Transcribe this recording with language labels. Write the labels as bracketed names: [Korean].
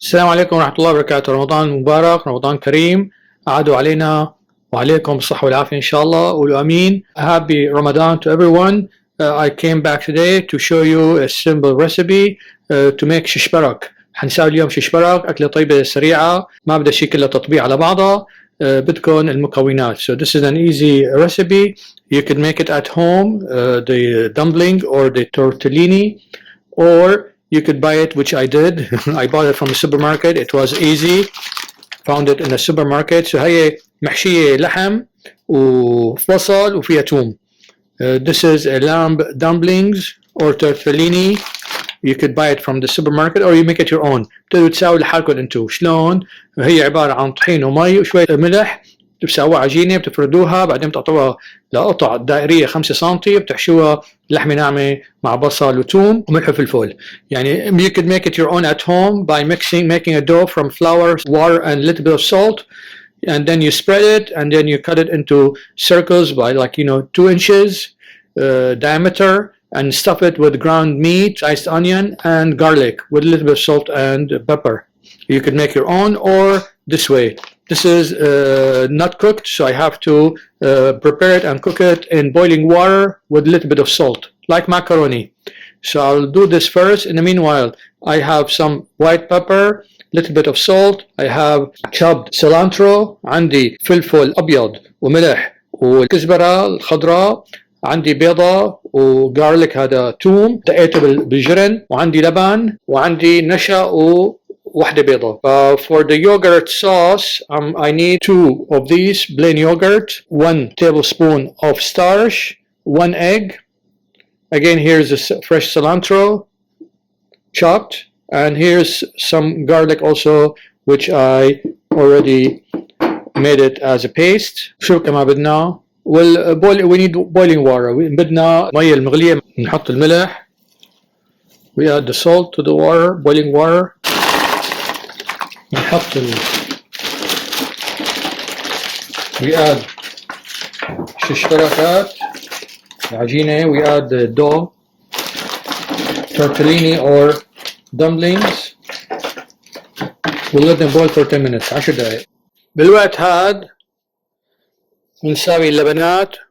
[Arabic] السلام عليكم ورحمة الله وبركاته. رمضان مبارك، رمضان كريم. أعادوا علينا وعليكم بالصحة والعافية إن شاء الله. قولوا أمين. [English] Happy Ramadan to everyone. I came back today to show you a simple recipe to make shish barak. [Arabic] حنساوي اليوم shish barak، أكلة طيبة سريعة ما بدها شيء كله تطبيع على بعضها. بدكم المكونات. [English] So this is an easy recipe. You can make it at home, the dumpling or the tortellini, or you could buy it, which I did. I bought it from the supermarket. It was easy. Found it in the supermarket. [Arabic] So هي محشية لحم وبصل وفيها توم. [English] This is a lamb dumplings or tortellini. You could buy it from the supermarket or you make it your own. [Arabic] بتقدروا تساووا لحالكم انتم. شلون؟ هي عبارة عن طحين ومي وشوية ملح. بتسووها عجينة، بتفردوها، بعدين بتقطعوها لقطع دائرية 5 سم، بتحشوها لحمة ناعمة مع بصل وثوم وملح وفلفل. [English] يعني you could make it your own at home by making a dough from flour, water and a little bit of salt, and then you spread it and then you cut it into circles by 2 inches diameter, and stuff it with ground meat, diced onion and garlic with a little bit of salt and pepper. You could make your own or this way. This is not cooked, so I have to prepare it and cook it in boiling water with a little bit of salt, like macaroni. So I'll do this first. In the meanwhile, I have some white pepper, little bit of salt. I have chopped cilantro. [Arabic] عندي فلفل أبيض وملح والكزبرة الخضراء. عندي بيضة وجارليك، هذا توم دقيته بالجرن، وعندي لبن، وعندي نشا وواحدة بيضة. [English] For the yogurt sauce, I need 2 of these plain yogurt, 1 tablespoon of starch, 1 egg. Again, here's the fresh cilantro chopped, and here's some garlic also, which I already made it as a paste. [Arabic] شو كمان بدنا؟ [English] we need boiling water. [Arabic] بدنا مية المغلية. نحط الملح. [English] We add the salt to the water, boiling water. نحط we add shish barakat العجينة. We add the dough, tortellini or dumplings. We'll let them boil for 10 minutes. [Arabic] 10 دقائق. بالوقت هاد نساوي اللبنات.